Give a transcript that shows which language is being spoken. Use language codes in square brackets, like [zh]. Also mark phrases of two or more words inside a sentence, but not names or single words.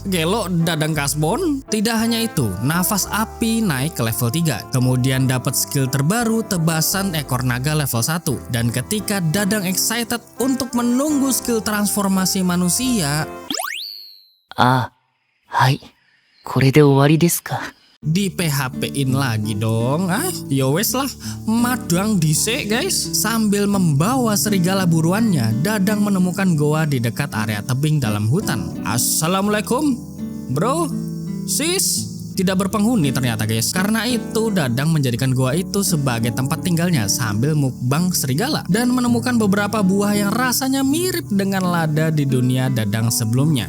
[id] Gelo Dadang Kasbon. Tidak hanya itu, nafas api naik ke level 3. Kemudian dapat skill terbaru tebasan ekor naga level 1. Dan ketika Dadang excited untuk menunggu skill transformasi manusia, hai, [ja] これで終わりですか? [id] di PHP-in lagi dong. [jv] Yowes lah, madang dhisik [id] guys. Sambil membawa serigala buruannya, Dadang menemukan goa di dekat area tebing dalam hutan. Assalamualaikum bro, sis. Tidak berpenghuni ternyata guys. Karena itu Dadang menjadikan goa itu sebagai tempat tinggalnya sambil mukbang serigala dan menemukan beberapa buah yang rasanya mirip dengan lada di dunia Dadang sebelumnya.